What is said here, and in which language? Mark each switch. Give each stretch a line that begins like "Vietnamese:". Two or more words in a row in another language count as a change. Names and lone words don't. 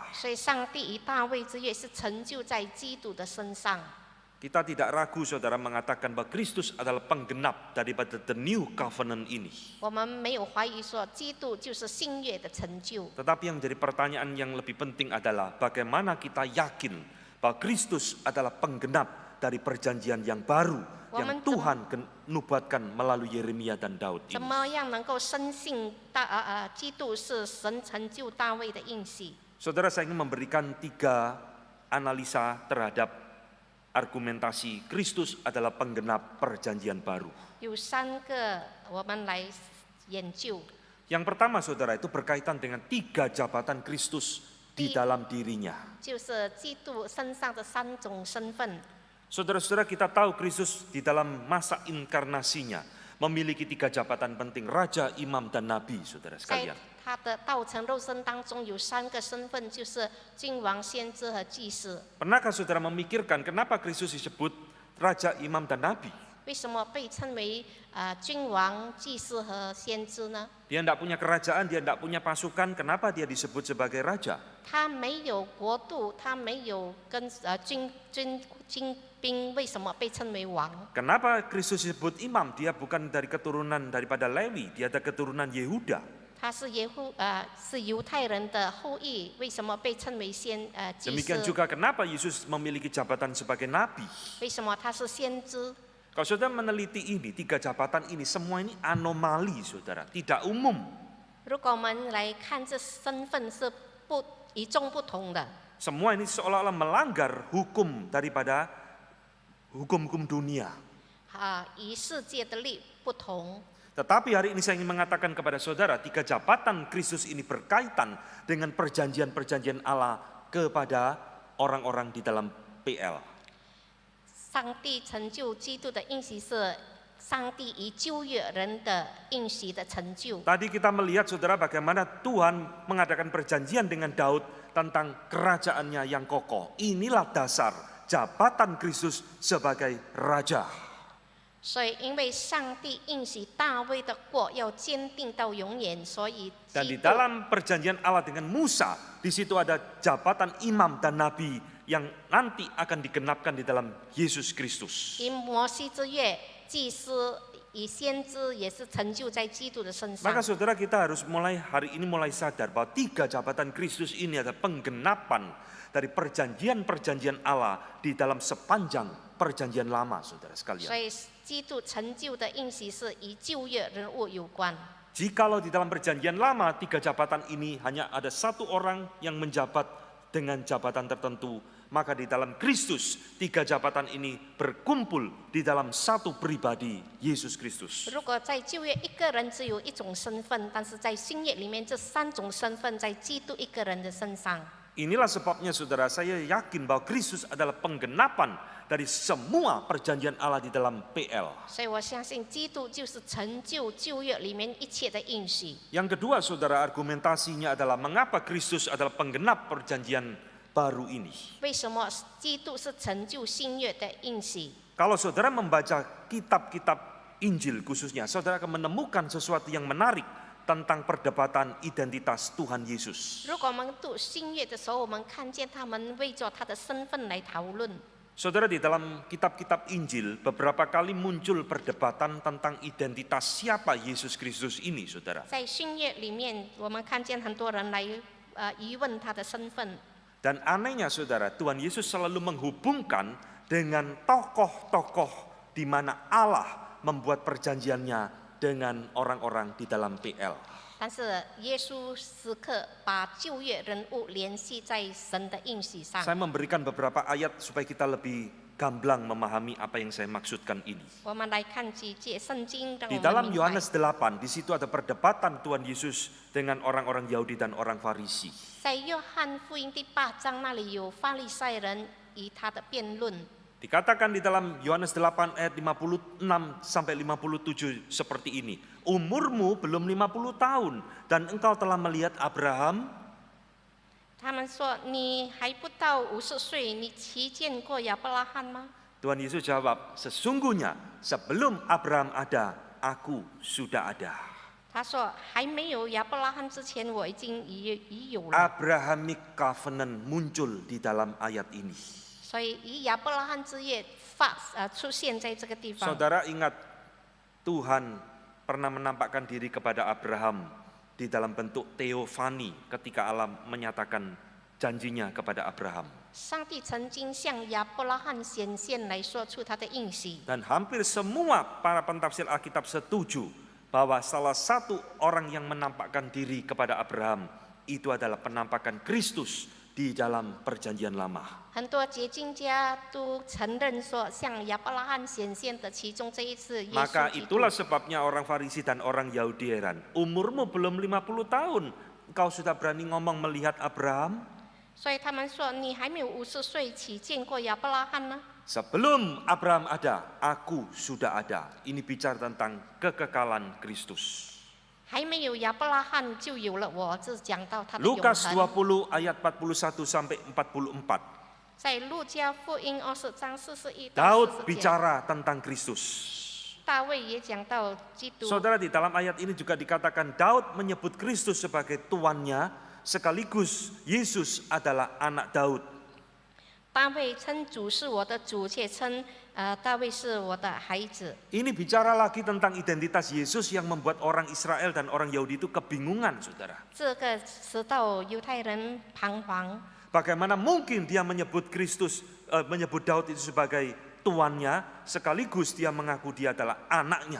Chinese: 所以上帝以大卫之约是成就在基督的身上。
Indonesian: Kita tidak ragu saudara mengatakan bahwa Kristus adalah penggenap daripada
English: the new covenant
Indonesian: ini.
Chinese: 我们没有怀疑说基督就是新约的成就。
Indonesian: Tetapi yang jadi pertanyaan yang lebih penting adalah bagaimana kita yakin bahwa Kristus adalah penggenap dari perjanjian yang baru yang Tuhan nubuatkan melalui Yeremia dan Daud
Chinese: 怎
Indonesian: ini.
Chinese: 么样能够深信基督是神成就大卫的应许？
Indonesian: Saudara, saya ingin memberikan 3 analisa terhadap argumentasi Kristus adalah penggenap perjanjian baru.
Chinese: 有3个我们来研究。
Indonesian: Yang pertama saudara itu berkaitan dengan 3 jabatan Kristus di dalam dirinya.
Chinese: 就是基督身上的3种身份。
Indonesian: Saudara-saudara, kita tahu Kristus di dalam masa inkarnasinya memiliki 3 jabatan penting, raja, imam, dan nabi, saudara
Chinese: 在
Indonesian: sekalian.
Chinese: 他的道成肉身当中有3个身份，就是君王、先知和祭司。
Indonesian: Pernahkah saudara memikirkan kenapa Kristus disebut raja, imam, dan nabi?
Chinese: 为什么被称为君王、祭司和先知呢？
Indonesian: Dia tidak punya kerajaan, dia tidak punya pasukan, kenapa dia disebut sebagai raja?
Chinese: 他没有国度，他没有跟军兵，为什么被称为王？
Indonesian: Kenapa Kristus disebut imam? Dia bukan dari keturunan daripada Lewi, dia ada keturunan Yehuda.
Chinese: 他是是犹太人的后裔，为什么被称为祭
Indonesian: Demikian
Chinese: 司？
Indonesian: juga kenapa Yesus memiliki jabatan sebagai nabi?
Chinese: 为什么他是先知？
Indonesian: Kalau saudara meneliti ini, 3 jabatan ini, semua ini anomali saudara, tidak umum.
Chinese: 如果我们来看这身份是与众不同的，
Indonesian: Semua ini seolah-olah melanggar hukum daripada hukum-hukum dunia.
Chinese: 与世界的律不同。
Indonesian: Tetapi hari ini saya ingin mengatakan kepada saudara, 3 jabatan Kristus ini berkaitan dengan perjanjian-perjanjian Allah kepada orang-orang di dalam PL.
Chinese: 上帝成就基督的应许是上帝以旧约人的应许的成就。
Indonesian: Tadi kita melihat saudara bagaimana Tuhan mengadakan perjanjian dengan Daud tentang kerajaannya yang kokoh. Inilah dasar jabatan Kristus sebagai raja.
Chinese: 所以，因为上帝应许大卫的国要坚定到永远，所以
Indonesian: Dan
Chinese: 基
Indonesian: di
Chinese: 督
Indonesian: dalam perjanjian Allah dengan Musa, di situ ada jabatan imam dan nabi yang nanti akan digenapkan di dalam Yesus Kristus.
Chinese: 因摩西之约，祭司与先知也是成就在基督的身上
Indonesian: Maka。saudara, kita harus hari ini mulai sadar bahwa 3 jabatan Kristus ini adalah penggenapan dari perjanjian-perjanjian Allah di dalam sepanjang perjanjian lama, saudara
Chinese: 所
Indonesian: sekalian.
Chinese: 以，基督成就的应许是与旧约人物有关。
Indonesian: Jikalau di dalam perjanjian lama 3 jabatan ini hanya ada 1 orang yang menjabat dengan jabatan tertentu, maka di dalam Kristus 3 jabatan ini berkumpul di dalam 1 pribadi, Yesus Kristus.
Chinese: 如果在旧约一个人只有一种身份，但是在新约里面这3种身份在基督一个人的身上。
Indonesian: Inilah sebabnya saudara, saya yakin bahwa Kristus adalah penggenapan dari semua perjanjian Allah di dalam PL.
Chinese: 所以我相信基督就是成就旧约里面一切的应许。
Indonesian: Yang kedua saudara, argumentasinya adalah mengapa Kristus adalah penggenap perjanjian baru ini.
Chinese: 为什么基督是成就新约的应许？
Indonesian: Kalau saudara membaca kitab-kitab Injil khususnya, saudara akan menemukan sesuatu yang menarik tentang perdebatan identitas Tuhan Yesus.
Chinese: 如果我们读新约的时候，我们看见他们为着他的身份来讨论。
Indonesian: Saudara, di dalam kitab-kitab Injil beberapa kali muncul perdebatan tentang identitas siapa Yesus Kristus ini, saudara.
Chinese: 在新约里面，我们看见很多人来疑问他的身份。
Indonesian: Dan anehnya saudara, Tuhan Yesus selalu menghubungkan dengan tokoh-tokoh di mana Allah membuat perjanjiannya dengan orang-orang di dalam PL.
Chinese: 但是耶稣时刻把旧约人物联系在神的应许上。
Indonesian: Saya memberikan beberapa ayat supaya kita lebih gamblang memahami apa yang saya maksudkan ini.
Chinese: 我们来看几节圣经，让
Indonesian: Di
Chinese: 我
Indonesian: dalam
Chinese: 们明白。
Indonesian: Yohanes 8, di situ ada perdebatan Tuhan Yesus dengan orang-orang Yahudi dan orang Farisi.
Chinese: 在约翰福音第8章那里有法利赛人与他的辩论。
Indonesian: Dikatakan di dalam Yohanes 8 ayat 56 sampai 57 seperti ini. Umurmu belum 50 tahun dan engkau telah melihat Abraham.
Chinese: 他们说：“你还不到50岁，你其见过亚伯拉罕吗？”
Indonesian: Tuhan Yesus jawab, sesungguhnya sebelum Abraham ada, aku sudah ada.
Chinese: 他说还没有亚伯拉罕之前，我已有了。
English: Abrahamic covenant
Indonesian: muncul di dalam ayat ini.
Chinese: 所以以亚伯拉罕之约出现在这个地方。
Indonesian: Saudara ingat Tuhan pernah menampakkan diri kepada Abraham di dalam bentuk teofani ketika Allah menyatakan janjinya kepada Abraham.
Chinese: 上帝曾经向亚伯拉罕显现来说出他的应许，
Indonesian: Dan hampir semua para pentafsir Alkitab setuju bahwa salah satu orang yang menampakkan diri kepada Abraham itu adalah penampakan Kristus di dalam perjanjian lama.
Chinese: 很多解经家都承认说，向亚伯拉罕显现的其中这一次耶
Indonesian: Maka
Chinese: 稣基督。
Indonesian: itulah sebabnya orang Farisi dan orang Yahudi heran. Umurmu belum 50 tahun, engkau sudah berani ngomong melihat Abraham?
Chinese: 所以他们说，你还没有50岁起见过亚伯拉罕呢？
Indonesian: Sebelum Abraham ada, aku sudah ada. Ini bicara tentang kekekalan Kristus.
Chinese: 还没有亚伯拉罕就有了我，这是讲到他的永
Indonesian: Lukas
Chinese: 恒。
Indonesian: 20 ayat 41 sampai 44.
Chinese: 在路加福音20章41到
Indonesian: Daud
Chinese: 40节，
Indonesian: bicara tentang Kristus.
Chinese: 大卫也讲到基督。
Indonesian: Saudara, di dalam ayat ini juga dikatakan Daud menyebut Kristus sebagai tuannya, sekaligus Yesus adalah anak Daud.
Chinese: 大卫称主是我的主，且称大卫是我的孩子。
Indonesian: Ini bicara lagi tentang identitas Yesus yang membuat orang Israel dan orang Yahudi itu kebingungan, saudara.
Chinese: 这个使到犹太人彷徨。
Indonesian: Bagaimana mungkin dia menyebut menyebut Daud itu sebagai tuannya, sekaligus dia mengaku dia adalah anaknya.